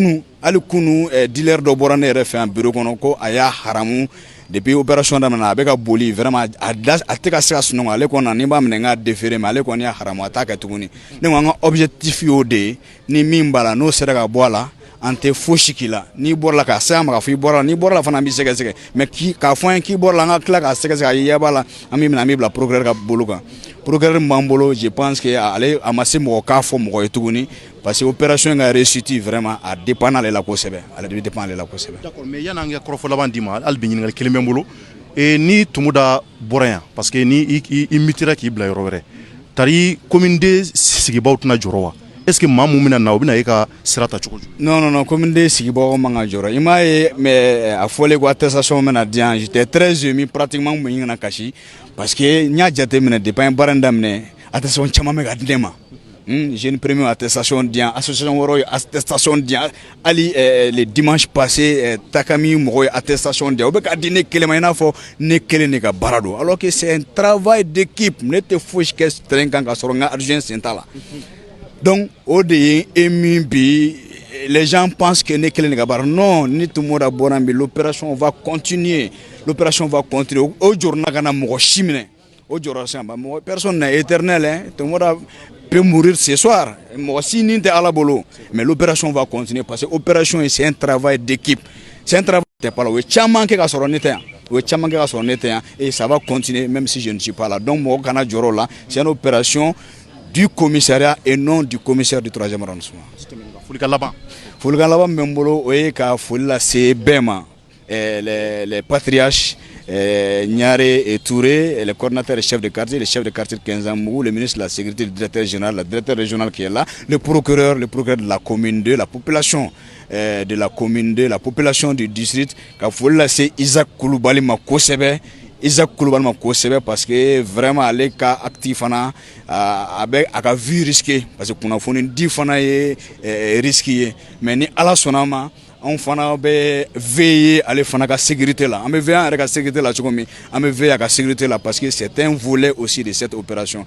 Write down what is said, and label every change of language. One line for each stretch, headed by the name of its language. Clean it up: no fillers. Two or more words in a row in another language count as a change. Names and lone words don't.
Bambara: kunu dealer dɔ bɔra ne yɛrɛ fɛ yan bureau kɔnɔ ko a y'a haramu
French: depuis opération
Bambara: daminɛ a bɛ ka boli vraiment a tɛ ka se ka sunɔgɔ ale kɔni n'i b'a minɛ n ka
French: déféré mais
Bambara: ale kɔni y'a haramu a t'a kɛ tuguni ne ko an ka objectif y'o de ye ni min b'a la n'o sera ka bɔ a la an tɛ fosi k'i la n'i bɔra la k'a sɛgɛ ma k'a fɔ i bɔra la n'i bɔra la fana an b'i sɛgɛsɛgɛ mais k'a fɔ an ye k'i bɔra la an ka tila k'a sɛgɛsɛgɛ a ye ɲɛ b'a la an b'i minɛ an b'i bila procureur ka bolo kan procureur min b'an bolo
French: je pense que
Bambara: ale a ma se mɔgɔ k'a fɔ mɔgɔ ye tuguni
French: parce que opération
Bambara: in ka
French: réussite vraiment
Bambara: a dépend ale la kosɛbɛ ale de bɛ dépend ale la kosɛbɛ.
French: D'accord
Bambara: mais yan'an kɛ kɔrɔfɔ laban d'i ma hali bi ɲininkali kelen bɛ n bolo ni Tumuda bɔra yan
French: parce que
Bambara: ni i mitira k'i bila yɔrɔ wɛrɛ tari
French: commune de
Bambara: sigibaaw tɛna jɔrɔ wa
French: est-ce que
Bambara: maa mun bɛna na o bɛna e ka sira ta cogo jumɛn?
French: Non commune de
Bambara: sigibagaw man ka jɔrɔ i m'a ye mais a fɔlen ko attestation bɛna di yan
French: j'étais très ému pratiquement
Bambara: n kun bɛ ɲini ka kasi
French: parce que
Bambara: n y'a jateminɛ depuis an ye baara in daminɛ attestation caman bɛ ka di ne ma
French: jeune premier attestation
Bambara: di yan association wɛrɛw ye attestation di yan hali
French: le dimanche passé
Bambara: Takami mɔgɔw ye attestation di yan o bɛ ka di ne kelen ma i n'a fɔ ne kelen de ka baara don
French: alors que c'est un travail d'équipe
Bambara: ne tɛ fosi kɛ terrain kan ka sɔrɔ n ka adjoint sen t'a la
French: donc au de ému
Bambara: bi
French: les gens pensent que
Bambara: ne kelen ka baara non ni Tumuda bɔra bi
French: l'opération va continuer
Bambara: o jɔrɔna ka na mɔgɔ si minɛ o jɔrɔ sisan ba mɔgɔ
French: personne n'est éternel hein Tumuda peut mourir ce soir
Bambara: mɔgɔ si ni tɛ Ala bolo
French: mais l'opération va continuer parce que opération c'est un travail d'équipe c'est un travail t'es pas là
Bambara: o ye caman kɛ ka sɔrɔ ne tɛ yan o ye caman kɛ ka sɔrɔ ne tɛ yan
French: et ça va continuer même si je ne suis pas là donc
Bambara: mɔgɔ kana jɔrɔ la
French: c'est une opération du commissariat et non du commissaire du 3e arrondissement.
Bambara: Folikan laban min bolo o ye ka foli lase bɛɛ ma
French: les patriarches Niaré et Touré, les coordinateurs et chefs de quartier, les chefs de quartier de Kenzamou, le ministre de la Sécurité, le directeur général, le directeur régional qui est là, le procureur de la commune 2, la population de la commune 2, la population du district,
Bambara: ka foli lase Isaac Koulibaly ma kosɛbɛ. Isaac Koulibaly ma kosɛbɛ
French: parce que vraiment
Bambara: ale ka actif fana a ka
French: vie risquée parce que
Bambara: kunnafoni di fana ye risque ye mais ni Ala sɔnna ma on fana bɛ veiller ale fana ka sécurité la, an bɛ veiller an yɛrɛ ka sécurité la cogo min, an bɛ veiller a ka sécurité la
French: parce que c'est un volet aussi de cette opération.